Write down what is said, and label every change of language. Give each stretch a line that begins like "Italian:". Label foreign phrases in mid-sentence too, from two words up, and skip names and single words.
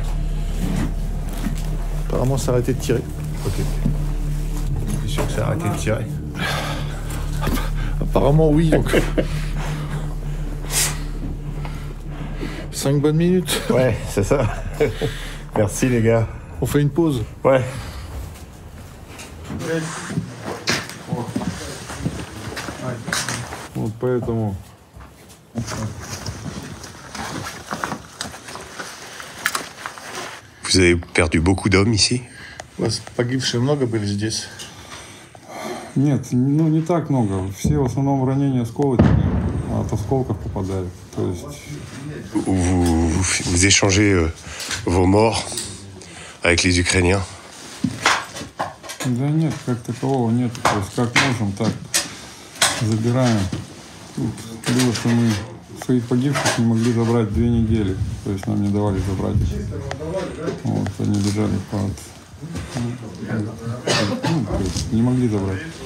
French: Apparemment, ça a arrêté de tirer. Ok. Je suis sûr que ça a arrêté de tirer. Apparemment, oui. Donc... 5 bonnes minutes. Ouais, c'est ça. Merci les gars. On fait une pause. Ouais.
Russian: Вот поэтому...
French: Vous avez perdu beaucoup d'hommes ici?
Russian: У вас погибшие много были здесь? Нет, ну не так много. Все в основном ранения осколочные, от осколков попадали. То есть...
French: Vous échangez vos morts avec les Ukrainiens?
Russian: Да нет, как такового нет. То есть как можем, так забираем. Тут было, что мы своих погибших не могли забрать 2 недели. То есть нам не давали забрать. Вот, они лежали под... то есть не могли забрать.